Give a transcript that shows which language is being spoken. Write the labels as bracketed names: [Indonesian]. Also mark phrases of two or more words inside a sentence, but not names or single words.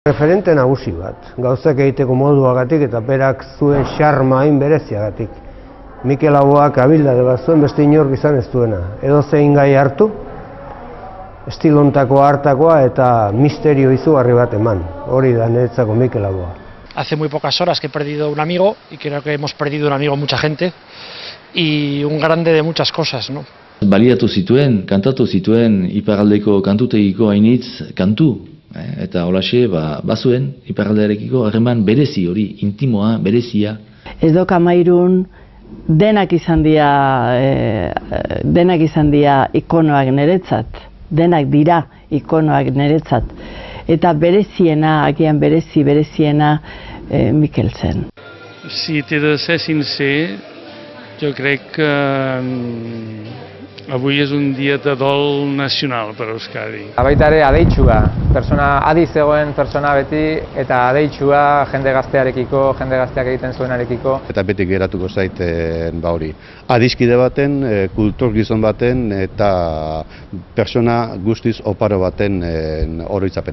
[Basque] Referente nagusi bat, gauzak egiteko moduagatik eta berak zuen xarma hain bereziagatik. Mikel Laboak abildade bat zuen beste inork izan ez duena. Edo zein gai hartu, estilontako hartakoa eta misterio izugarri bat eman. Hori da niretzako Mikel Laboa. [Spanish] Hace muy pocas horas que he perdido un amigo, y creo que hemos perdido un amigo mucha gente, y un grande de muchas cosas, ¿no? [Basque] Baliatu zituen, kantatu zituen iparraldeko kantutegiko hainitz kantu. Eta holaxe, bazuen iparraldearekiko harreman berezi hori, intimoa, berezia. Ez dok amairun denak izan dira ikonoak niretzat, denak dira ikonoak niretzat. Eta bereziena, agian bereziena Mikel zen. [Catalan] Si t'he de ser sincer, jo crec que avui és un dia de dol nacional per Euskadi. [Basque] Baita ere adeitsua, adi zegoen pertsona beti, eta adeitsua jende gaztearekiko, jende gazteak egiten zuenarekiko. Eta beti geratuko zait hori. Adiskide baten, kultur gizon baten eta pertsona guztiz oparo baten oroitzapena.